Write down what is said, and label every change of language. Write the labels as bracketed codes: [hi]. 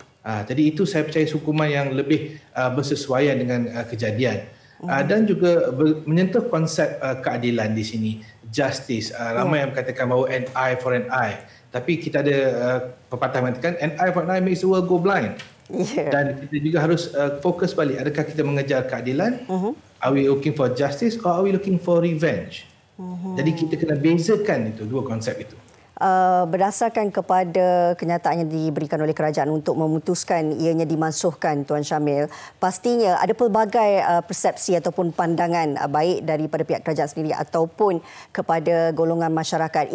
[ms] Jadi itu saya percaya hukuman yang lebih bersesuaian dengan kejadian. Dan juga menyentuh konsep keadilan di sini, justice. Ramai yang mengatakan bahawa [en] an eye for an eye. [ms] Tapi kita ada pepatah mengatakan [en] an eye for an eye makes the world go blind. [ms] Dan kita juga harus fokus balik. Adakah kita mengejar keadilan? [en] Are we looking for justice or are we looking for revenge? [ms] Jadi kita kena bezakan itu, dua konsep itu. Berdasarkan kepada kenyataan yang diberikan oleh kerajaan untuk memutuskan ianya dimansuhkan, Tuan Syamil, pastinya ada pelbagai persepsi ataupun pandangan baik daripada pihak kerajaan sendiri ataupun kepada golongan masyarakat.